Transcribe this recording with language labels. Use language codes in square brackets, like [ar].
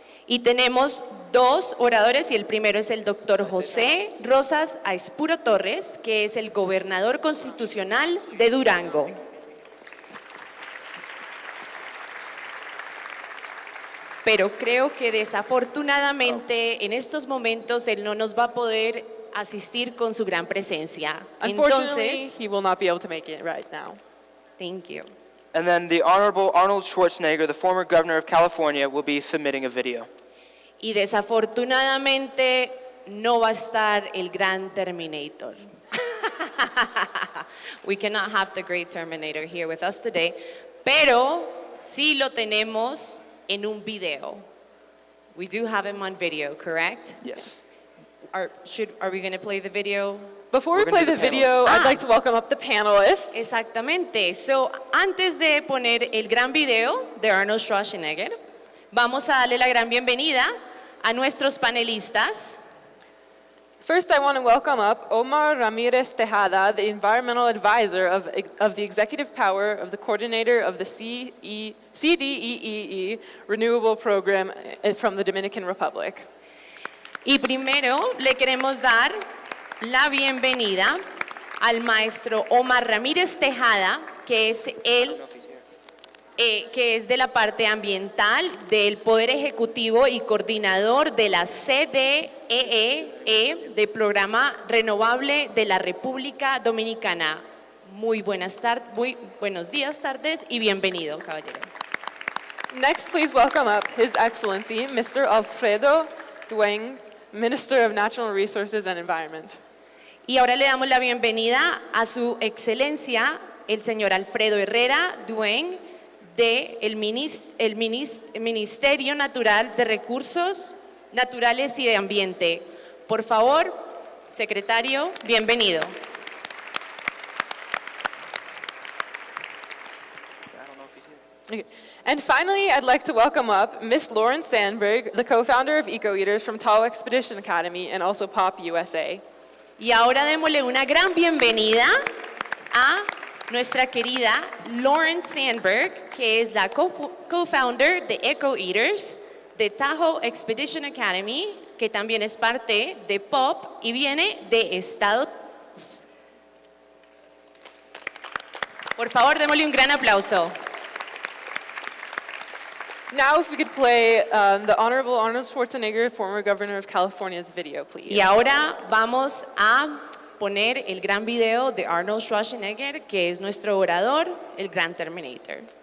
[es] Y tenemos dos oradores y el primero es el doctor José Rosas Aispuro Torres, que es el gobernador constitucional de Durango. Pero creo que desafortunadamente en estos momentos él no nos va a poder asistir con su gran presencia. [en] Unfortunately, [es] Entonces, [en] he will not be able to make it right now. thank you. And then the Honorable Arnold Schwarzenegger, the former governor of California, will be submitting a video. [es] Y desafortunadamente no va a estar el gran Terminator. [en] We cannot have the great Terminator here with us today, [es] pero sí lo tenemos en un video. [en] We do have him on video, correct? Yes. Are we going to play the video? Before we play the video, I'd like to welcome up the panelists. [es] Exactamente. So, antes de poner el gran video de Arnold Schwarzenegger, vamos a darle la gran bienvenida a nuestros panelistas. [en] First, I want to welcome up Omar Ramirez Tejada, the environmental advisor of the executive power of the coordinator of the CDEE Renewable Program from the Dominican Republic. [es] Y primero le queremos dar la bienvenida al maestro Omar Ramírez Tejada, que es que es de la parte ambiental del Poder Ejecutivo y coordinador de la CDEE, del Programa Renovable de la República Dominicana. Muy buenos días, tardes y bienvenido, caballero. [en] Next, please welcome up His Excellency, Mr. Alfredo Dueng, Minister of Natural Resources and Environment. [es] Y ahora le damos la bienvenida a su excelencia, el señor Alfredo Herrera Dueng, del Ministerio Natural de Recursos Naturales y de Ambiente. Por favor, secretario, bienvenido. [en] Okay. And finally, I'd like to welcome up Ms. Lauren Sandberg, the co-founder of Eco-Eaters from Tall Expedition Academy and also POP USA. [es] Y ahora démosle una gran bienvenida a nuestra querida Lauren Sandberg, que es la co-founder de Eco-Eaters de Tahoe Expedition Academy, que también es parte de POP y viene de Estados Unidos. Por favor, démosle un gran aplauso. [en] Now, if we could play the Honorable Arnold Schwarzenegger, former governor of California's video, please. [es] Y ahora vamos a poner el gran video de Arnold Schwarzenegger, que es nuestro orador, el gran Terminator.